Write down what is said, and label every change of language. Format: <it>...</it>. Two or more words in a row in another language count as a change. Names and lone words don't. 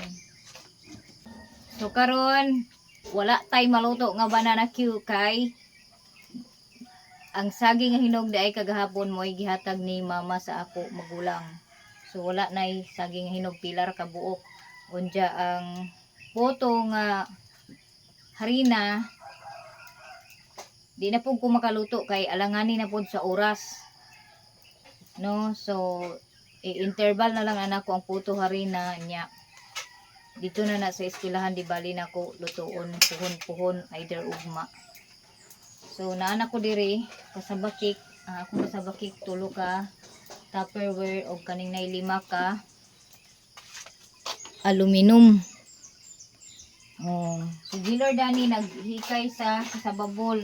<ceb>So karon wala tay maluto nga banana Q kay ang saging nga hinog di ay kagahapon mo'y gihatag ni mama sa ako magulang. So wala nay saging nga hinog pilar ka buok. Unya ang poto nga harina di na po ko makaluto kay alanganin na po sa oras no. So i-interval na lang anak ko ang puto harina nya dito na sa eskwelahan di bali na ko lutoon puhon either ugma. So naanak ko diri kasabakik akong kasabakik tulo ka tupperware og kaning nay 5 ka aluminum. Oh, si Gilor Dani naghikay sa babol.</ceb>